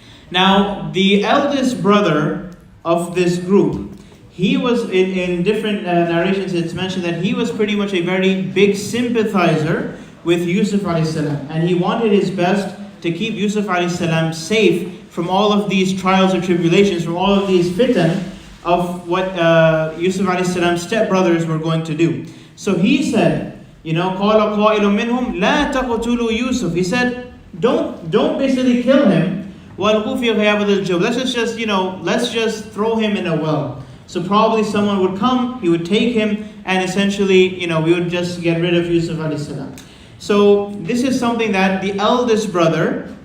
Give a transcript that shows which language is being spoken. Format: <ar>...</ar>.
<en>Now, the eldest brother of this group, he was, in different narrations it's mentioned that he was pretty much a very big sympathizer with Yusuf alayhi salam. And he wanted his best to keep Yusuf alayhi salam safe from all of these trials or tribulations, from all of these fitan of what Yusuf alayhi salam's stepbrothers were going to do. So he said,</en> <ar>قَالَ قَائِلٌ مِّنْهُمْ لَا تَقْتُلُوا Yusuf.</ar> <en>He said, don't basically kill him.</en> <ar>وَالْقُوا فِي غَيَابَةِ الْجُبِّ.</ar> <en>Let's just throw him in a well. So probably someone would come, he would take him, and essentially, we would just get rid of Yusuf alayhi salam. So this is something that the eldest brother</en>